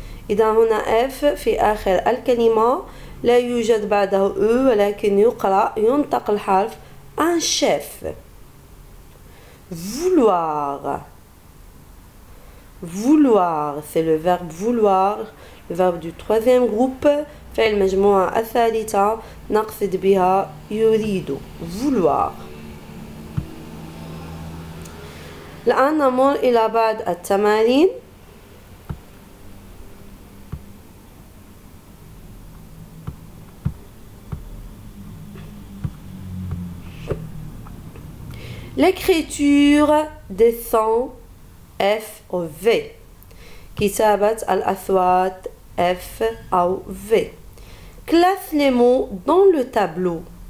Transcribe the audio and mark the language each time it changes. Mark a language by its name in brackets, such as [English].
[Arabic] إذا هنا F في آخر الكلمة لا يوجد بعده E ولكن ينطق الحرف un chef. [French] Vouloir. Vouloir, c'est le verbe vouloir, le verbe du troisième groupe. [Arabic] فعل المجموعة الثالثة نقصد بها يريد. [French] Vouloir. [Arabic] الآن نمر إلى بعض التمارين. [French] L'écriture des sons F ou V. [Arabic] كتابة الأصوات F أو V. [French] Classe les mots dans le tableau.